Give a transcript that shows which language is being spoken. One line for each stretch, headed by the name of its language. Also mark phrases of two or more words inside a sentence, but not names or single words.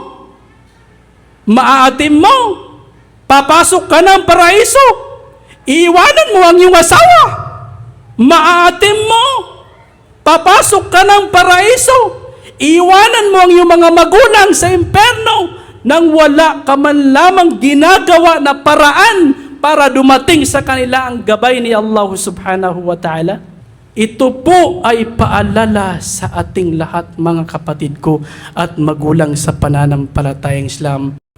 Filipino: Maaatim mo, papasok ka ng paraiso, iiwanan mo ang iyong asawa. Maaatim mo, papasok ka ng paraiso, iiwanan mo ang iyong mga magulang sa impyerno, nang wala ka man lamang ginagawa na paraan para dumating sa kanila ang gabay ni Allah
Arabic: سبحانه وتعالى.
Filipino: Ito po ay paalala sa ating lahat, mga kapatid ko at magulang sa pananampalatayang Islam.